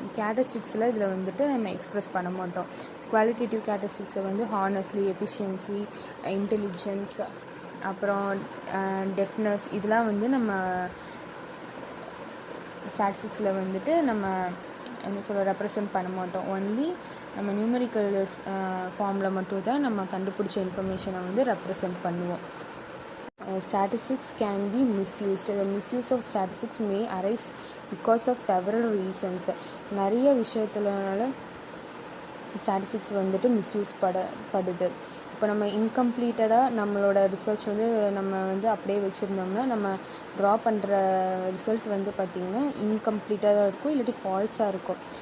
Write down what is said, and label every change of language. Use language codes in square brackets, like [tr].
[ta] கேரக்டரிஸ்டிக்ஸில் இதில் வந்துட்டு நம்ம எக்ஸ்ப்ரெஸ் பண்ண மாட்டோம். குவாலிட்டேட்டிவ் கேரக்டரிஸ்டிக்ஸை வந்து ஹானஸ்ட்லி, எஃபிஷியன்சி, இன்டெலிஜென்ஸ், அப்புறம் டெஃப்னஸ் இதெல்லாம் வந்து நம்ம ஸ்டாட்டிஸ்டிக்ஸில் வந்துட்டு நம்ம என்ன சொல்ல ரெப்ரசன்ட் பண்ண மாட்டோம். ஒன்லி நம்ம நியூமரிக்கல் ஃபார்மில் மட்டும் தான் நம்ம கண்டுபிடிச்ச இன்ஃபர்மேஷனை வந்து ரெப்ரசன்ட் பண்ணுவோம். [en] Statistics can be misused. The misuse of statistics may arise because of several reasons. [ta] நிறைய விஷயத்துலனால ஸ்டாட்டிஸ்டிக்ஸ் வந்துட்டு மிஸ்யூஸ் படுது. இப்போ நம்ம இன்கம்ப்ளீட்டடாக நம்மளோட ரிசர்ச் வந்து நம்ம வந்து அப்படியே வச்சுருந்தோம்னா நம்ம ட்ரா பண்ணுற ரிசல்ட் வந்து பார்த்திங்கன்னா இன்கம்ப்ளீட்டாக தான் இருக்கும், இல்லாட்டி ஃபால்ஸாக இருக்கும்.